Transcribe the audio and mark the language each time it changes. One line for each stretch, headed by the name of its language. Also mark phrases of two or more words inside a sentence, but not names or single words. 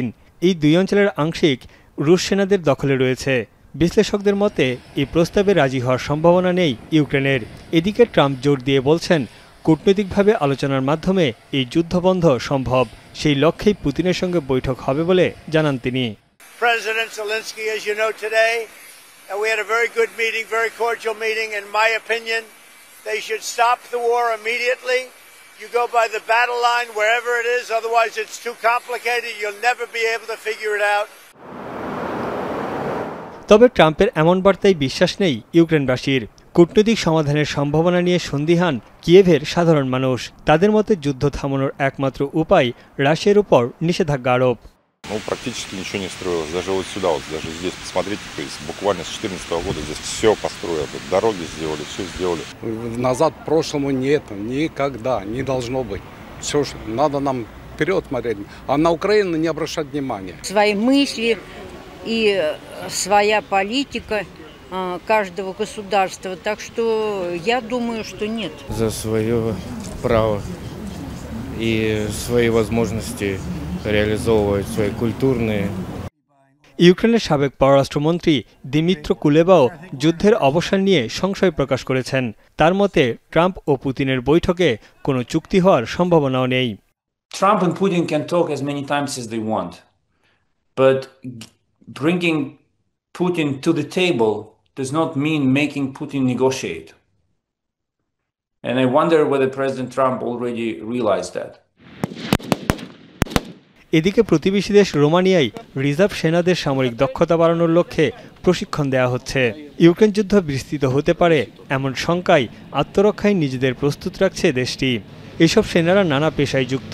Bangla: এই দুই অঞ্চলের আংশিক রুশ সেনাদের দখলে রয়েছে। বিশ্লেষকদের মতে এই প্রস্তাবে রাজি হওয়ার সম্ভাবনা নেই ইউক্রেনের। এদিকে ট্রাম্প জোর দিয়ে বলছেন, কূটনৈতিকভাবে আলোচনার মাধ্যমে এই যুদ্ধবন্ধ সম্ভব। সেই লক্ষ্যেই পুতিনের সঙ্গে বৈঠক হবে বলে জানান তিনি।
English: President Zelensky, as you know today, we had a very good meeting, very cordial meeting. In my opinion, they should stop the war immediately. You go by the battle line wherever it is, otherwise it's too complicated. You'll never be able to figure it out.
Bangla: তবে ট্রাম্পের এমন বার্তায় বিশ্বাস নেই ইউক্রেনবাসীর। কূটনৈতিক সমাধানের সম্ভাবনা নিয়ে সন্দিহান কিয়েভের সাধারণ মানুষ। তাদের মতে যুদ্ধ থামানোর একমাত্র উপায় রাশিয়ার উপর নিষেধাজ্ঞা আরোপ।
Russian: Ну, практически ничего не строилось. Даже вот сюда, вот даже здесь, посмотрите, то есть буквально с 2014 года здесь все построено. Дороги сделали, все сделали. Назад прошлому нет, никогда не должно быть. Все, надо нам вперед смотреть, а на Украину не обращать внимания. Свои мысли и своя политика каждого государства. Так что я думаю, что нет. За свое право и свои возможности реализовывать свои культурные.
Bangla: ইউক্রেনের সাবেক পররাষ্ট্রমন্ত্রী দিমিত্র কুলেবাও যুদ্ধের অবসান নিয়ে সংশয় প্রকাশ করেছেন। তার মতে ট্রাম্প ও পুতিনের বৈঠকে কোনো চুক্তি হওয়ার সম্ভাবনাও নেই।
English: Trump and Putin can talk as many times as they want, but bringing Putin to the table does not mean making Putin negotiate. And I wonder whether President Trump already realized that.
Bangla: এদিকে প্রতিবেশী দেশ রোমানিয়ায় রিজার্ভ সেনাদের সামরিক দক্ষতা বাড়ানোর লক্ষ্যে প্রশিক্ষণ দেওয়া হচ্ছে। ইউক্রেন যুদ্ধ বিস্তৃত হতে পারে এমন শঙ্কায় আত্মরক্ষায় নিজেদের প্রস্তুত রাখছে দেশটি। এসব সেনারা নানা পেশায় যুক্ত।